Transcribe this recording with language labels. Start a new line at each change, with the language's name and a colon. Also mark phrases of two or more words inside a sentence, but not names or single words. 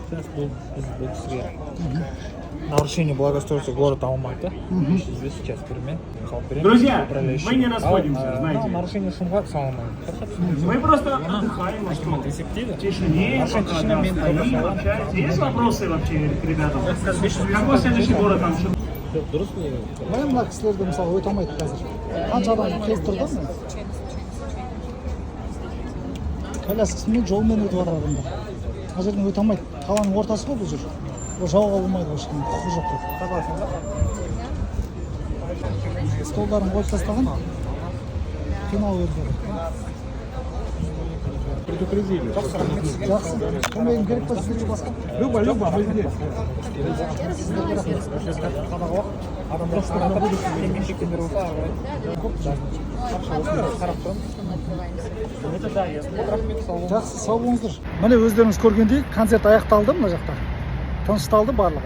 Russian: Нарушение благоустройства города Алматы. Здесь сейчас перемен. Друзья, мы не расходимся, знаете. Нарушение шума самое. Мы просто отдыхаем, а что? В тишине, пока да, стоим, общаемся. Есть вопросы вообще к ребятам? Какой следующий город там?
Kazakh: Мен мына кісілерді мысалы өте алмайды қазір. Қанша адам келіп тұр да міне. Коляскасымен жолмен өтіп жатыр адамдар. Мына жерден өте алмайды. Қаланың ортасы ғой бұл жер. Ол жауға болмайды ешкім, құқы жоқ қой. Столдарын қойып тастаған. Қинау өздері.
Russian: Предупредили.
Kazakh: Жақсы. Көмегім керек па сіздерге басқа?
Russian: Люба, мы здесь.
Kazakh: Жақсы, сау болыңыздар. Міне өздеріңіз көргендей концерт аяқталды мына жақта. Тынышталды барлығы.